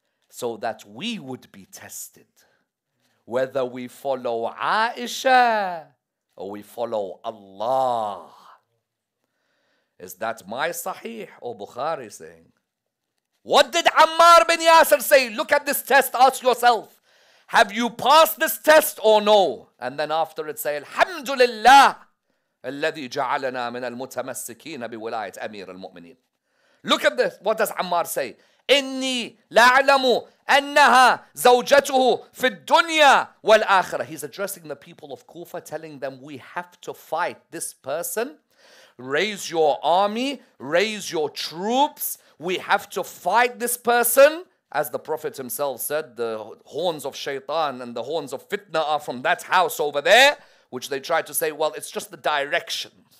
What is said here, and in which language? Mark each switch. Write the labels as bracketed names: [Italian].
[English] So that we would be tested. Whether we follow Aisha or we follow Allah. Is that my Sahih or Bukhari saying? What did Ammar bin Yasir say? Look at this test, ask yourself. Have you passed this test or no? And then after it say, [Arabic] Alhamdulillah, الذي جعلنا من المتمسكين بولاية أمير المؤمنين. [English] Look at this. What does Ammar say? [Arabic] إني لأعلم أنها زوجته في الدنيا والآخرة. [English] He's addressing the people of Kufa, telling them we have to fight this person. Raise your army, raise your troops. We have to fight this person. As the Prophet himself said, the horns of shaitan and the horns of fitna are from that house over there, which they tried to say, well, it's just the direction.